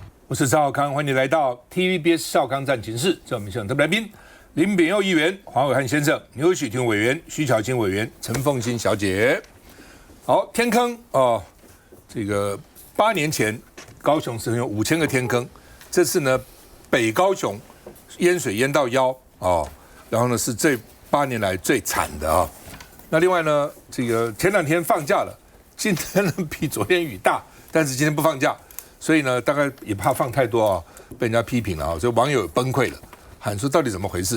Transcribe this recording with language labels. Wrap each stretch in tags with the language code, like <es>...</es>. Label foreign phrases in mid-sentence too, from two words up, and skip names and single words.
<zh>我是趙少康，歡迎你來到 TVBS 少康戰情室。這我們現場特別來賓林秉佑議員、黃暐瀚先生、牛煦庭委員、徐巧芯委員、陳鳳馨小姐。好，天坑哦，這個8年前高雄是有5000個天坑，這次呢北高雄淹水淹到腰哦，然後呢是這8年來最慘的啊。那另外呢，這個前2天放假了，今天呢比昨天雨大，但是今天不放假。所以呢，大概也怕放太多啊，被人家批評了啊，所以網友崩溃了，喊說到底怎麼回事？</zh>